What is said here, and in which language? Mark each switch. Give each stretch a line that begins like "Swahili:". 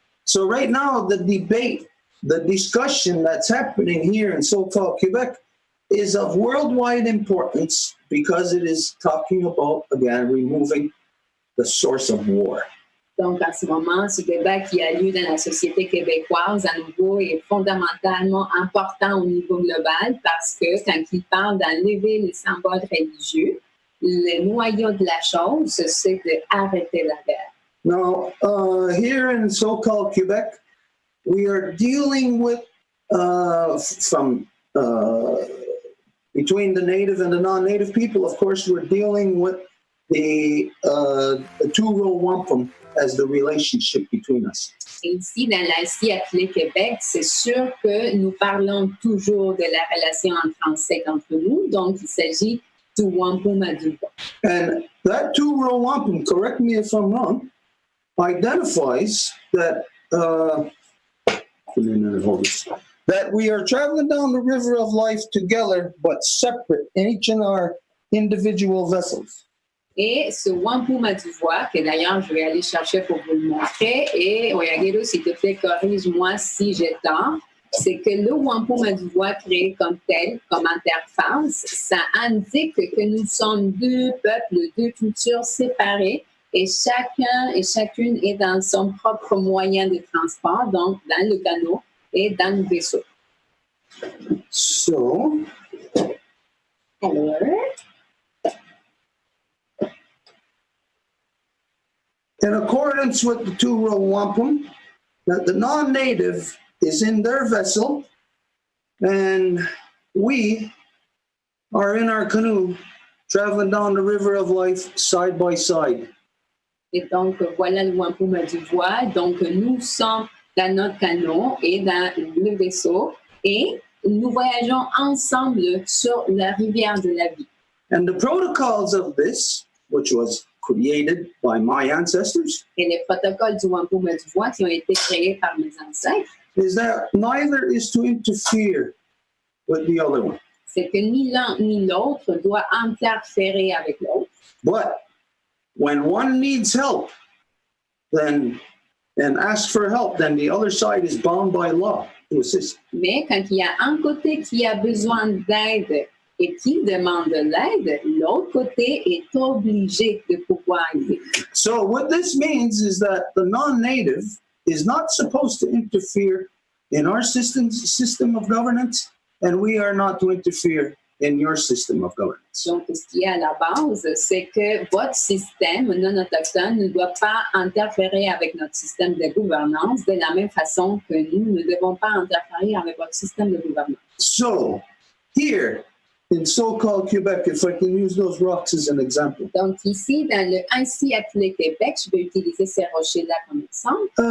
English: So right now, the debate, the discussion that's happening here in so-called Quebec is of worldwide importance because it is talking about, again, removing the source of war.
French: Donc, en ce moment, ce débat qui a lieu dans la société québécoise, à nouveau, est fondamentalement important au niveau global parce que quand il parle d'enlever les symboles religieux, le noyau de la chose, c'est d'arrêter la guerre.
English: Now, here in so-called Quebec, we are dealing with, between the native and the non-native people, of course, we're dealing with the two-row wampum as the relationship between us.
French: Et ici, dans l'Asie appelée Québec, c'est sûr que nous parlons toujours de la relation en français entre nous, donc il s'agit du Whampum à deux voies.
English: And that two-row wampum, correct me if I'm wrong, identifies that that we are traveling down the river of life together, but separate, each in our individual vessels.
French: Et ce Whampum à deux voies, que d'ailleurs je vais aller chercher pour vous le montrer, et Oyagelo, s'il te plaît, corrige-moi si j'ai tort, c'est que le Whampum à deux voies créé comme tel, comme interface, ça indique que nous sommes deux peuples, deux cultures séparées, et chacun et chacune est dans son propre moyen de transport, donc dans le canot et dans le vaisseau.
English: So,
French: Alors,
English: in accordance with the two-row wampum, that the non-native is in their vessel, and we are in our canoe traveling down the river of life side by side.
French: et donc, voilà le Whampum à deux voies. Donc, nous sommes dans notre canot et dans le vaisseau et nous voyageons ensemble sur la rivière de la vie.
English: And the protocols of this, which was created by my ancestors,
French: Et les protocoles du Whampum à deux voies qui ont été créés par mes ancêtres,
English: is that neither is to interfere with the other one.
French: c'est que ni l'un ni l'autre doit interférer avec l'autre.
English: But when one needs help, then and asks for help, then the other side is bound by law to assist.
French: Mais quand il y a un côté qui a besoin d'aide et qui demande de l'aide, l'autre côté est obligé de pouvoir aider.
English: So what this means is that the non-native is not supposed to interfere in our system of governance, and we are not to interfere in your system of governance.
French: Donc, ce qui est à la base, c'est que votre système non autochtone ne doit pas interférer avec notre système de gouvernance de la même façon que nous ne devons pas interférer avec votre système de gouvernance.
English: So here in so-called Quebec, if I can use those rocks as an example,
French: Donc, ici, dans le ainsi appelé Québec, je vais utiliser ces rochers-là comme exemple.